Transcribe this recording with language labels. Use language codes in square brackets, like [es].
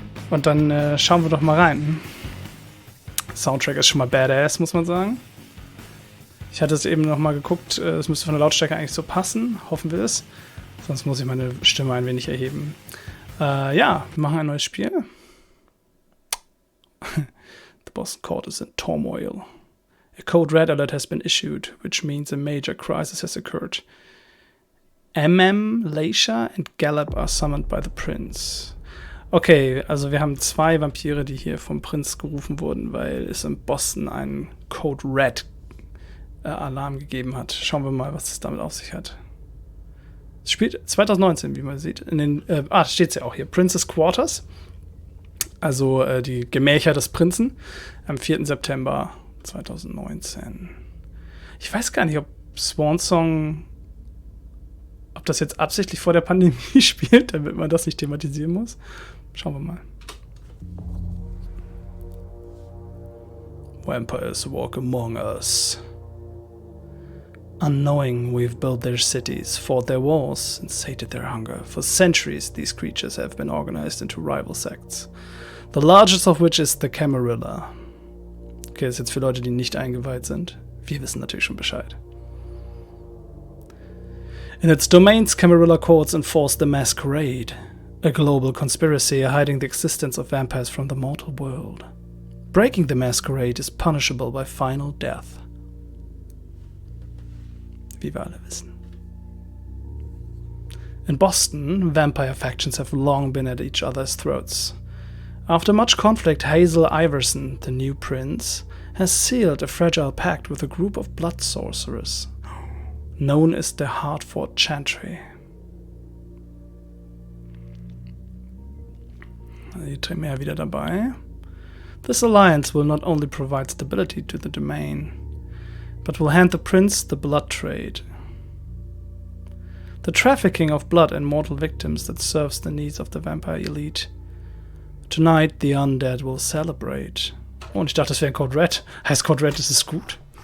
[de] Und dann schauen wir doch mal rein. Soundtrack ist schon mal badass, muss man sagen. Ich hatte es eben noch mal geguckt, es müsste von der Lautstärke eigentlich so passen. Hoffen wir es. Sonst muss ich meine Stimme ein wenig erheben. Ja, wir machen ein neues Spiel. [en] The Boston Court is in turmoil. A code red alert has been issued, which means a major crisis has occurred. Leisha and Gallop are summoned by the Prince. [de] Okay, also wir haben 2 Vampire, die hier vom Prinz gerufen wurden, weil es in Boston einen Code Red Alarm gegeben hat. Schauen wir mal, was es damit auf sich hat. Es spielt 2019, wie man sieht. Steht es ja auch hier. [en] Prince's Quarters. [de] Also die Gemächer des Prinzen. Am 4. September 2019. Ich weiß gar nicht, ob Swansong, ob das jetzt absichtlich vor der Pandemie spielt, damit man das nicht thematisieren muss. Schauen wir mal. [en] Vampires walk among us. Unknowing, we've built their cities, fought their wars, and sated their hunger. For centuries, these creatures have been organized into rival sects. The largest of which is the Camarilla. [de] Okay, das ist jetzt für Leute, die nicht eingeweiht sind. Wir wissen natürlich schon Bescheid. [en] In its domains, Camarilla courts enforce the Masquerade, a global conspiracy hiding the existence of vampires from the mortal world. Breaking the Masquerade is punishable by final death. [de] Wie wir alle wissen. [en] In Boston, vampire factions have long been at each other's throats. After much conflict, Hazel Iverson, the new prince, has sealed a fragile pact with a group of blood sorcerers, known as the Hartford Chantry. [de] Die Tremere wieder dabei. [en] This alliance will not only provide stability to the domain, but will hand the prince the blood trade. The trafficking of blood and mortal victims that serves the needs of the vampire elite. Tonight the undead will celebrate. [de] Oh, und ich dachte, das wäre ein Code Red. Heißt Code Red, ist es gut?